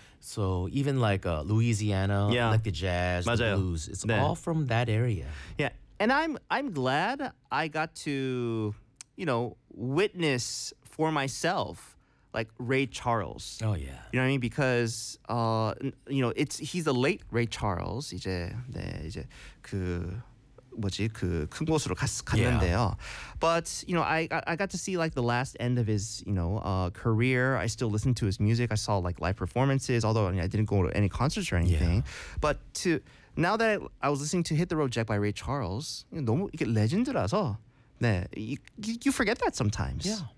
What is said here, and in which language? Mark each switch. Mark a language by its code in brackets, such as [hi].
[en] So even like Louisiana, like the jazz, [ko] 맞아요. [en] The blues, it's 네. all from that area. Yeah, And I'm glad I got to, you know, witness for myself, like, Ray Charles. Oh, yeah. You know what I mean? Because, you know, he's the late Ray Charles. [ko] 이제, 네, 이제 그 뭐지 그 큰 곳으로 갔는데요. [en] Yeah. But you know, I got to see like the last end of his, you know, career. I still listened to his music. I saw like live performances. Although, I mean, I didn't go to any concerts or anything. Yeah. But to now that I was listening to Hit the Road Jack by Ray Charles, [ko] 너무 이게 레전드라서 네 [en] you forget that sometimes.